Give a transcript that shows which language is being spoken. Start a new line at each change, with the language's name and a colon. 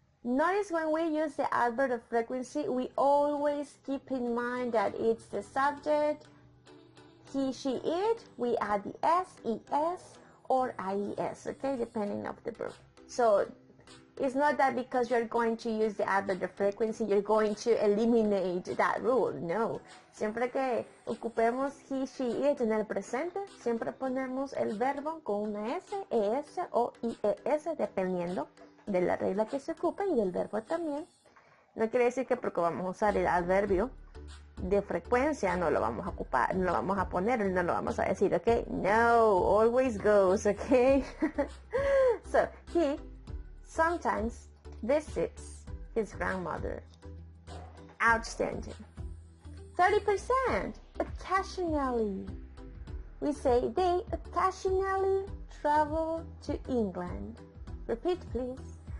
English: Notice when we use the adverb of frequency, we always keep in mind that it's the subject, he, she, it, we add the s, es, or ies, okay, depending on the verb. So it's not that because you're going to use the adverb of frequency, you're going to eliminate that rule.
Spanish: No. Siempre que ocupemos
English: he, she, it
Spanish: en el presente, siempre ponemos el verbo con una s, es o ies, dependiendo de la regla que se ocupe y del verbo también. No quiere decir que porque vamos a usar el adverbio de frecuencia no lo vamos a ocupar, no lo vamos a poner, no lo vamos a decir, okay?
English: No, always goes, okay? So, he sometimes visits his grandmother. Outstanding. 30%, occasionally. We say they occasionally travel to England. Repeat please.